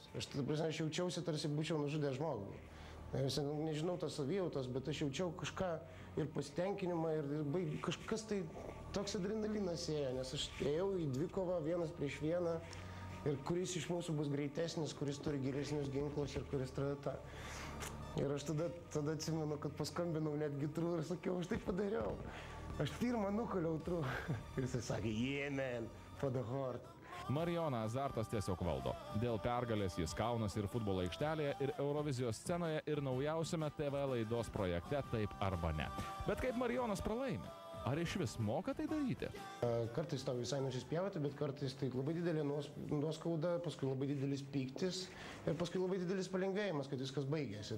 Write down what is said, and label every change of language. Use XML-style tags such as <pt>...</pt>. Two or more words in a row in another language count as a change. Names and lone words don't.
<lt>Aš jaučiausi, tarsi būčiau nužudęs žmogų. Nežinau tos savijautos, bet aš jaučiau kažką ir pasitenkinimą ir kažkas tai toks adrenalinas ėjo, nes aš ėjau į dvikovą 1 prieš 1 ir kuris iš mūsų bus greitesnis, kuris turi geresnius ginklus ir kuris tradata. Ir aš tada atsimenu, kad paskambinau netgi Trū ir sakiau, aš tai padariau. Aš pirmą nukaliau Trū. Ir jisai sakė,</lt> <en>yeah man, for the heart.</en> <lt>Marijoną azartas tiesiog valdo. Dėl pergalės jis kaunasi ir futbolo aikštelėje, ir Eurovizijos scenoje, ir naujausiame TV laidos projekte Taip arba ne. Bet kaip Marijonas pralaimi? Ar iš vis moka tai daryti? Kartais tau visai nusispjauti, bet kartais tai labai didelė nuoskauda, paskui labai didelis pyktis ir paskui labai didelis palengvėjimas, kad viskas baigėsi.</lt>